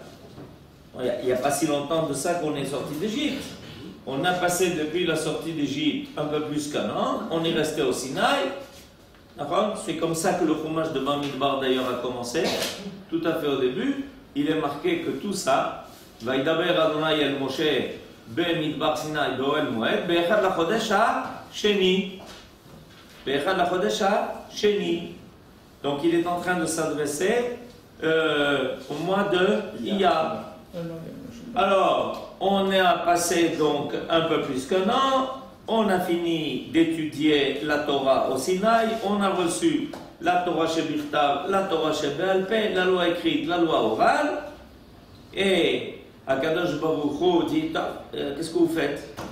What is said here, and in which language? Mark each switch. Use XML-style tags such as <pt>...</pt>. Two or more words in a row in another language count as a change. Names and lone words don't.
<fr>Il n'y a pas si longtemps de ça qu'on est sorti d'Égypte. On a passé depuis la sortie d'Égypte un peu plus qu'un an, on est resté au Sinaï. C'est comme ça que le Chumash de Bamidbar d'ailleurs a commencé, tout à fait au début. Il est marqué que tout ça,</fr> <he>וידבר אדוני אל משה במדבר סיני באוהל מועד באחד לחודש השני. באחד לחודש השני.</he> <fr>Donc il est en train de s'adresser au mois de Iyar. Alors, on a passé donc un peu plus qu'un an, on a fini d'étudier la Torah au Sinaï, on a reçu la Torah chez Birtav, la Torah chez</fr> <he>בעל פה,</he> <fr>la loi écrite, la loi orale, et</fr> <he>הקדוש ברוך הוא</he> <fr>dit, qu'est-ce que vous faites?</fr>